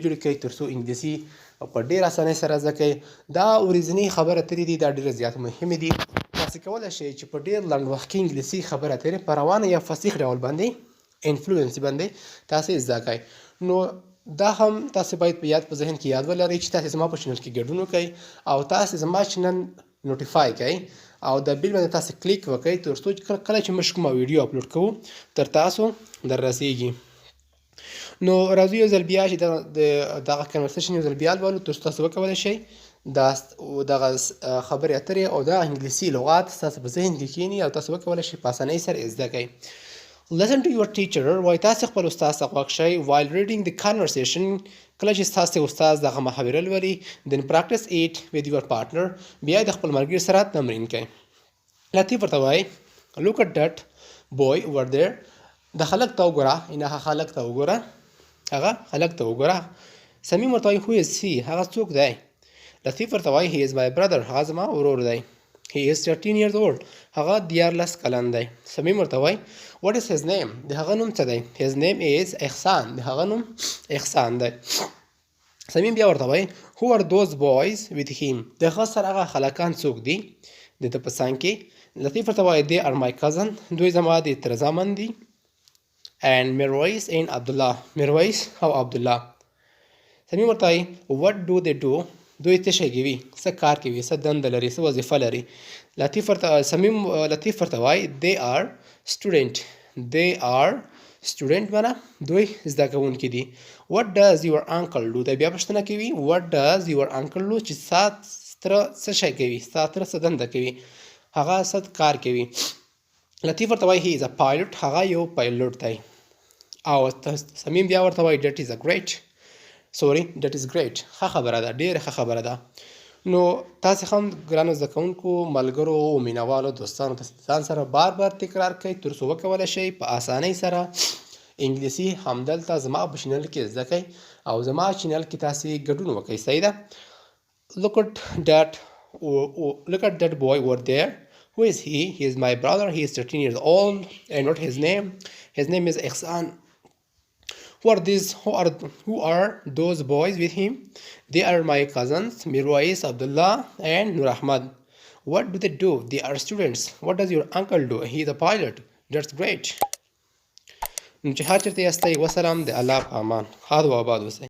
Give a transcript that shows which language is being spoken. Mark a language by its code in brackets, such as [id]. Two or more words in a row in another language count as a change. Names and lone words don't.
[ps] جوړې کړئ تر څو انګلیسي په ډېر اسانۍ سره زده کړئ دا ورځنۍ خبرې اترې دي دا ډېرې زیات مهمې دي تاسو کولی شئ چې په ډېر لنډ وخت کې انګلیسي خبرې اترې په روانه یا فصیح ډول باندې انفلوئنس باندې تاسو زده کړئ نو دا هم تاسو باید په یاد په ذهن کې یاد ولرئ چې تاسو زما په چینل کې ګډون وکړئ او تاسو زما چینل نوټیفای کړئ او د بیل باندې تاسو کلیک وکړئ تر څو چې کله چې موږ کومه ویډیو اپلوډ کوو تر تاسو در رسیږي نو راځو یو ځل بیا چې دغه کنورسیشن یو ځل بیا لولو تر څو تاسو وکولی شئ دا دغه خبرې اترې او دا انګلیسي لغات ستاسو په ذهن کې کښېني او تاسو وکولی شئ په اسانۍ سره یې زده کړئ. [en] Listen to your teacher. [ps] وایي تاسې خپل استاد ته غوږ شئ [en] while reading the conversation. [ps] کله چې ستاسې استاد دغه محاوره لولي [en] then practice it with your partner. [ps] بیا د خپل ملګري سره تمرین کړئ. لطیف ورته وایي [en] look at that boy over there. [ps] د هلک ته وګوره هغه هلک ته وګوره هغه هلک ته وګوره. صمیم ورته وایي [en] who is he؟ [ps] هغه څوک دی؟ لطیف ورته وایي [en] he is my brother. [ps] هغه زما ورور دی. [en] He is 13 years old. [ps] هغه 14 کلن دی. صمیم ورته وایي [en] what is his name؟ [ps] د هغه نوم څه دی؟ [en] his name is [ps] احسان. د هغه نوم احسان دی. صمیم بیا ورته وایي [en] who are those boys with him؟ [ps] د هغه سره هغه هلکان څوک دي د ده په څنګ کې؟ لطیف ورته وایي [en] they are my cousin. [ps] دوی زما د تره زامن دي. and میرویس and عبدالله. میرویس او عبدالله. صمیم ورته وایي [en] what do they do؟ [ps] دوی څه شی کوي؟ څه کار کوي؟ څه دنده لري؟ څه وظیفه لري؟ لطیف ورته وایي [en] they are student. they are student [ps] معنی دوی زده کوونکي دي. [en] what does your uncle do؟ [ps] دی بیا پوښتنه کوي [en] what does your uncle do؟ [ps] چې ستا تره څه شی کوي؟ ستا تره څه دنده کوي؟ هغه څه کار کوي؟ لطیف ورته وایي [en] he is a pilot. [ps] هغه یو پایلوټ دی. او صمیم بیا ورته وایي [en] that is great. [ps] ښه خبره ده، ډېره ښه خبره ده. نو تاسې هم ګرانو زده کوونکو ملګرو او مینوالو دوستانو ته ځان سره بار بار تکرار کړئ تر څو وکولی شئ په اسانۍ سره انګلیسي همدلته زما په چینل کې زده کړئ او زما چینل کې تاسې ګډون وکړئ. صحیح ده؟ [en] look at that boy over there. who is he? He is my brother. He is 13 years old. and what his name? His name is Ihsan. who are those boys with him? They are my cousins Mirwais, Abdullah and Nur Ahmad. what do they do? They are students. what does your uncle do? He is a pilot. that's great. [ps] نو چې هر چېرته یاستئ وسلام د الله په امان. ښاد و آباد اوسئ.